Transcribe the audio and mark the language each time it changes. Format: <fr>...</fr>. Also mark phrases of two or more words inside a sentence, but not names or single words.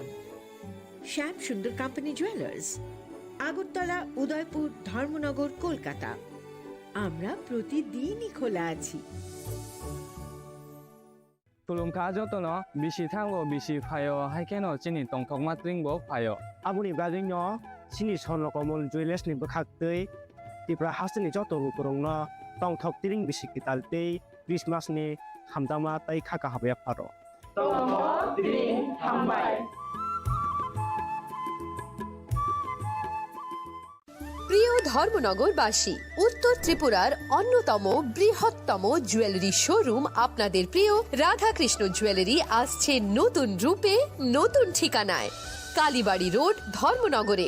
<bn>শ্যাম সুন্দর কোম্পানি জুয়েলার্স, আগরতলা, উদয়পুর, ধর্মনগর, কলকাতা। আমরা প্রতিদিনই খোলা আছি।</bn> <trp>তুলুমকা যতন বিশি থাঙ্গো বিশি ফায় হাইকেনো চিনি টংথক মাত্রিংবো ফায় Abuni bagino sini son lokomol juiles ni bakhaktei tipra hasni joto rukurongno tongthok tiring bisiki taltei Christmas ni hamdama tai khaka habe paro.</trp> <bn>প্রিয় ধর্মনগরবাসী, উত্তর ত্রিপুরার অন্যতম বৃহত্তম জুয়েলারি শোরুম আপনাদের প্রিয় রাধাকৃষ্ণ জুয়েলারি আসছে নতুন রূপে, নতুন ঠিকানায়, কালীবাড়ি রোড, ধর্মনগরে।</bn>